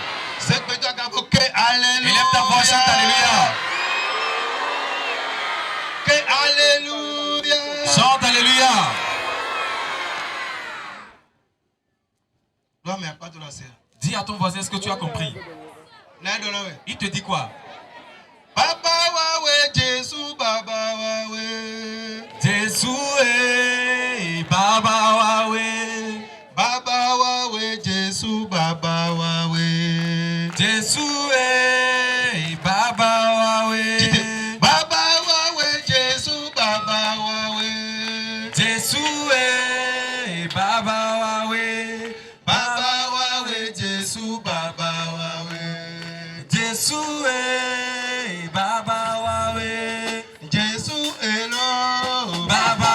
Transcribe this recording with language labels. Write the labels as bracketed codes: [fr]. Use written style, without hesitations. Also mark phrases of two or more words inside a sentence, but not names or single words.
[fr] Élève ta voix, chante Alléluia. Chante Alléluia. Dis à ton voisin, est-ce que tu as compris? Il te dit quoi? [sw] Baba wawe Jésus, Baba wawe. [fr] Jésus est [sw] Baba wawe. Baba wawe Jésus, Baba wawe. [fr] Jésus est [sw] Baba wawe. Baba wawe Jésus, Baba wawe. [fr] Jésus est [sw] Baba wawe. Baba wawe Jésus, Baba wawe. [fr] Jésus est [sw] Baba wawe. [fr] Jésus est là.